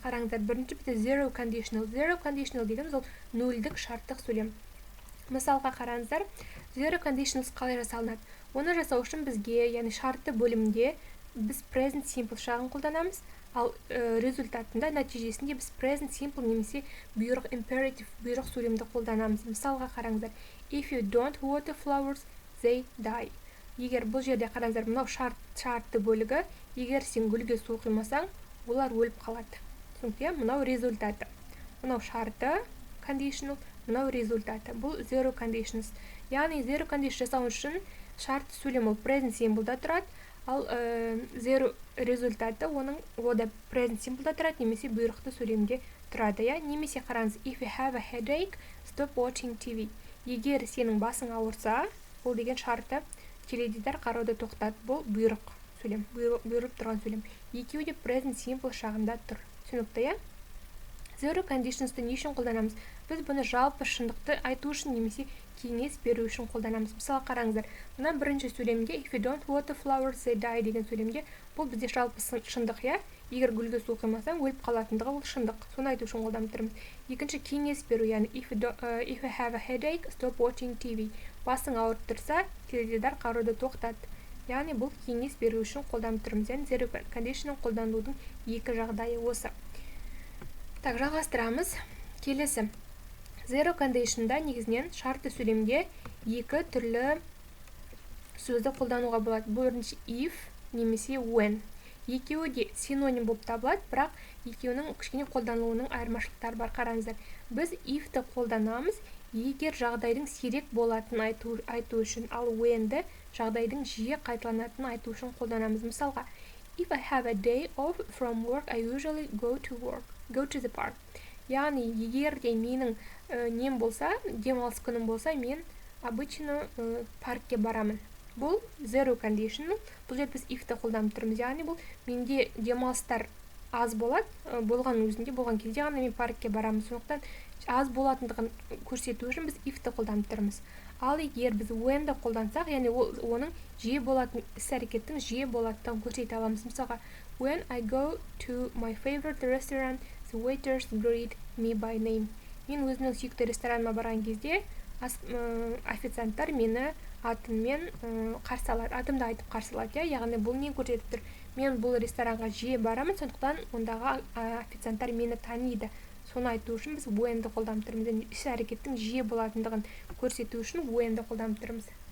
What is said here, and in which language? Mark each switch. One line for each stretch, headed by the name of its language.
Kazakh: Қараңыздар, бірінші бізде zero conditional. Zero conditional дегеніміз ол нөлдік шарттық сөйлем. Мысалға қараңыздар, zero conditionals қалай жасалынады? Оны жасау үшін бізге, яғни шартты бөлімде біз present simple шағын қолданамыз, ал результатында, нәтижесінде біз present simple немесе бұйрық imperative, бұйрық сөйлемді қолданамыз. Мысалға қараңыздар,
English: if you don't water flowers, they die.
Kazakh: Егер бұл жерде қараңыздар, мынау шартты бөлігі, егер сен гүлге су құймасаң, олар өліп қалады. Түсінікте, мынау результаты. Мынау шарты conditional, мынау результаты. Бұл zero conditions. Яғни zero condition жасау үшін шартты сөйлем ол present simple-да тұрады, ал zero результаты оның ода present simple-да тұрады, немесе бұйрықты сөйлемде тұрады. Немесе қараңыз,
English: if you have a headache, stop watching TV.
Kazakh: Егер сенің басың ауырса, ол деген шарты, теледидар қарауды тоқтат. Бұл бұйрық сөйлем, бұйырып тұрған сөйлем. Екеуі де present simple шағында тұр. Түсінікті, Zero conditionsты не үшін қолданамыз? Біз бұны жалпы шындықты айту үшін немесе кеңес беру үшін қолданамыз. Мысалы қараңыздар, мына бірінші сөйлемде
English: if you don't water flowers they die
Kazakh: деген сөйлемде бұл бізде жалпы шындық, егер гүлге су құймасаң өліп қалатындығы ол шындық. Соны айту үшін қолданып тұрмыз. Екінші кеңес беру, яғни
English: if you have a headache, stop watching TV.
Kazakh: Басың ауырып тұрса, теледидар қарауды тоқтат. Яғни бұл кеңес беру үшін қолданып тұрмыз. Яғни zero conditional қолданудың екі жағдайы осы. Так, жалғастырамыз. Келесі. Zero conditionда негізінен шартты сөйлемде екі түрлі сөзді қолдануға болады. Бірінші if немесе when. Екеуі де синоним болып табылады, бірақ екеуінің кішкене қолданылуының айырмашылықтары бар. Қараңыздар. Біз if-ті қолданамыз, егер жағдайдың сирек болатынын айту үшін, ал when-ді жағдайдың жиі қайталанатынын айту үшін қолданамыз. Мысалға,
English: if I have a day off from work, I usually go to the park.
Kazakh: Яғни, егер де менің нем болса, демалыс күнім болса, мен обычно паркке барамын. Бұл zero conditional. Бұл жерде біз if-ті қолданып тұрмыз. Яғни, бұл менде демалыстар аз болады, болған кезде ғана мен паркке барамын. Сондықтан аз болатындығын көрсету үшін біз if-ті қолданып тұрмыз. Ал егер біз when-ді қолдансақ, яғни оның жиі болатын іс-әрекеттің жиі болатындығын көрсете аламыз. Мысалға,
English: when I go to my favorite restaurant, the waiters greet me by name.
Kazakh: Мен өзімнің сүйікті рестораныма барған кезде официанттар мені атыммен қарсы алады, атымды айтып қарсы алады. Яғни бұл не көрсетіп тұр? Мен бұл ресторанға жиі барамын, сондықтан ондағы официанттар мені таниды. Соны айту үшін біз when-ді қолданып тұрмыз. Іс-әрекеттің жиі болатындығын көрсету үшін when-ді қолданып тұрмыз.